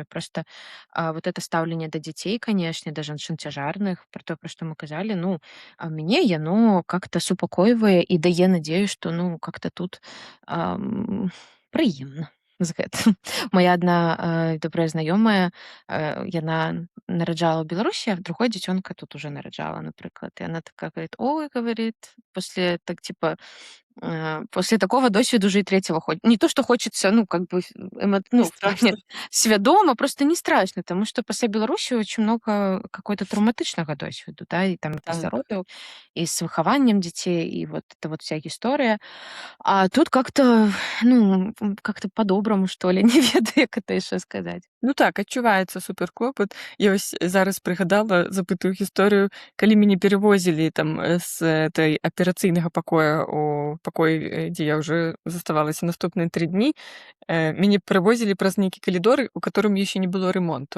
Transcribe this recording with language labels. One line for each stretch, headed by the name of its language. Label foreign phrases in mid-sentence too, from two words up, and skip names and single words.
Belarusian: Просто вот это стаўленне да дзяцей, канешне, да жанчын цяжарных, пра тое, пра што мы казалі, ну, мяне яно как-то супакойвае і дае надзею, што, ну, как-то тут прыемна з гэтым. Моя адна добрая знаёмая, яна нараджала ў Беларусі, а другое дзіцёнка тут уже нараджала, напрыклад.
Russian: И она такая говорит, ой, говорит, после так типа после такого досвіду уже и третьего ходит. Не то, что хочется, ну, как бы, ну, в плане свядома, просто не страшно, потому что после Беларуси очень много какой-то травматичного досвіду, да, и там и
Belarusian: з родаў,
Russian: и с выхаваннем детей, и вот это вот вся история. А тут как-то, ну, как-то по-доброму, что ли,
Belarusian: не ведаю, як
Russian: это еще сказать.
Belarusian: Ну так, адчуваецца суперклопат. Я вось зараз прыгадала, запытую гісторыю, калі мяне перавозілі там з этой аперацыйнага пакоя у пакой, дзе я ўжо заставалася наступныя 3 дні, мяне правозілі праз нейкі калідор, у которым яшчэ не было ремонту.